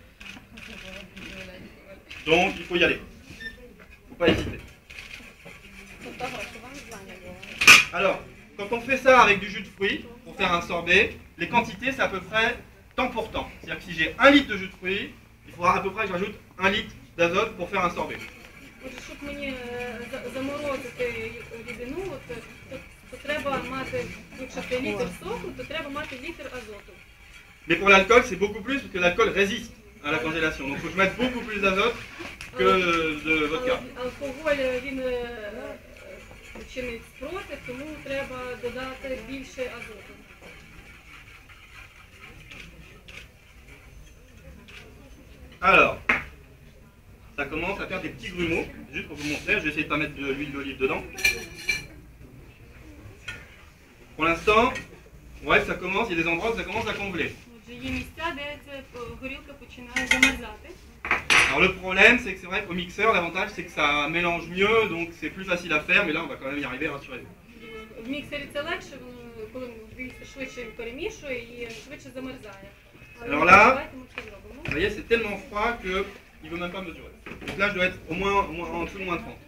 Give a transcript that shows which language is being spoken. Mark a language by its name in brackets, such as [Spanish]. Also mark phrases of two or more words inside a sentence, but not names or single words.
[French] Donc, il faut y aller. Il ne faut pas hésiter. Alors, quand on fait ça avec du jus de fruits, pour faire un sorbet, les quantités, c'est à peu près temps pour temps. C'est-à-dire que si j'ai 1 litre de jus de fruits, il faudra à peu près que je rajoute 1 litre d'azote pour faire un sorbet. [Ukrainian] Щоб мені заморозити рідину, то треба мати, якщо це літр соку, то треба мати літр азоту. [French] Mais pour l'alcool, c'est beaucoup plus parce que l'alcool résiste à la congélation. Donc il faut que je mette beaucoup plus d'azote que de vodka. [Ukrainian] Алкоголь, він чинить спротив, тому треба додати більше азоту. [French] Alors, ça commence à faire des petits grumeaux. Juste pour vous montrer, je vais essayer de ne pas mettre de l'huile d'olive dedans. Pour l'instant, ouais, ça commence, il y a des endroits où ça commence à combler. [Ukrainian] Отже, є місця, де ця горілка починає замерзати. [French] Alors le problème, c'est que c'est vrai qu'au mixeur, l'avantage c'est que ça mélange mieux, donc c'est plus facile à faire, mais là on va quand même y arriver, rassurez-vous. [Ukrainian] В міксері це легше, коли швидше перемішує і швидше замерзає. [French] Alors là, vous voyez, c'est tellement froid qu'il ne veut même pas mesurer. Donc là, je dois être au moins en dessous de moins 30.